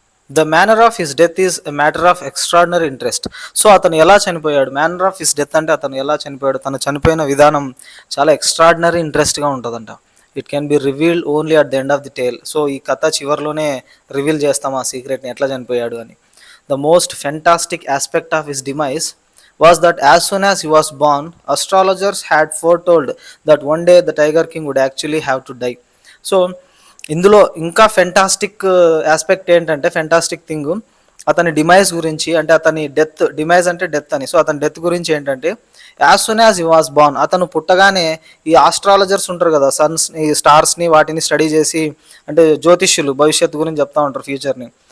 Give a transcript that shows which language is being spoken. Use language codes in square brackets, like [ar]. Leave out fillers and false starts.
[en] The manner of his death is a matter of extraordinary interest. [te] So అతను ఎలా చనిపోయాడు, [en] manner of his death [te] అంటే అతను ఎలా చనిపోయాడు, తను చనిపోయిన విధానం చాలా ఎక్స్ట్రాడినరీ ఇంట్రెస్ట్గా ఉంటుందంట. [en] It can be revealed only at the end of the tale. [te] So ఈ కథ చివరిలోనే రివీల్ చేస్తాం ఆ సీక్రెట్ని, ఎట్లా చనిపోయాడు అని. [en] The most fantastic aspect of his demise was that as soon as he was born, astrologers had foretold that one day the Tiger King would actually have to die. [te] So ఇందులో ఇంకా fantastic aspect ఏంటంటే, fantastic thing అతని demise గురించి, అంటే అతని death, demise అంటే death అని. So అతని డెత్ గురించి ఏంటంటే, [en] as soon as he was born, [te] అతను పుట్టగానే ఈ ఆస్ట్రాలజర్స్ ఉంటారు కదా, ఈ స్టార్స్ని వాటిని స్టడీ చేసి, అంటే జ్యోతిష్యులు భవిష్యత్తు గురించి చెప్తా ఉంటారు, ఫ్యూచర్ని.